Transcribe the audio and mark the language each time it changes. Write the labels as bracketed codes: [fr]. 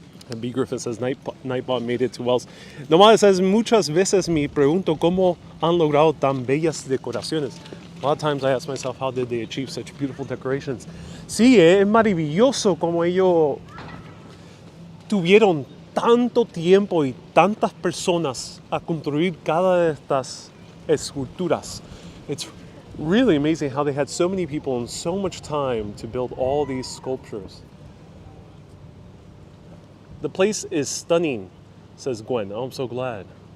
[en] And B. Griffin says Nightbot made it to Wells. Nomad says [es] muchas veces me pregunto cómo han logrado tan bellas decoraciones. [en] A lot of times I ask myself, how did they achieve such beautiful decorations? [es] Sí, es maravilloso como ellos tuvieron tanto tiempo y tantas personas a construir cada de estas esculturas. [en] It's really amazing how they had so many people and so much time to build all these sculptures. The place is stunning, says Gwen. Oh, I'm so glad.